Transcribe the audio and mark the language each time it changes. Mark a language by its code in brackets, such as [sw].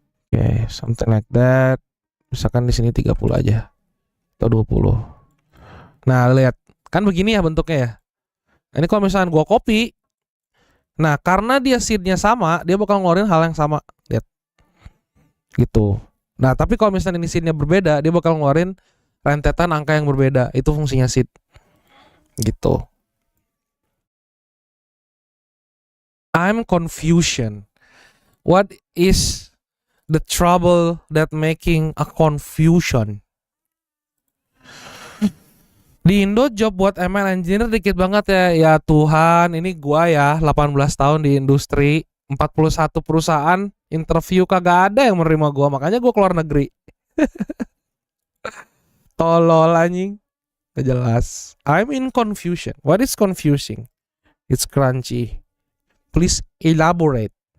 [en] Oke, something like that. [id] Misalkan di sini 30 aja. Atau 20. Nah, lihat. Kan begini ya bentuknya ya. Ini kalau misalkan gua copy. Nah, karena dia seed-nya sama, dia bakal ngeluarin hal yang sama. Lihat. Gitu. Nah, tapi kalau misalnya ini seed-nya berbeda, dia bakal ngeluarin rentetan angka yang berbeda. Itu fungsinya seed. Gitu. [en] I'm confusion. What is the trouble that making a confusion? [id] Di Indo job buat ML engineer dikit banget ya. Ya Tuhan, ini gua ya 18 tahun di industri, 41 perusahaan interview kagak ada yang menerima gua, makanya gua keluar negeri. Tolol anjing. Gak jelas. [en] I'm in confusion. What is confusing? It's crunchy. Please elaborate.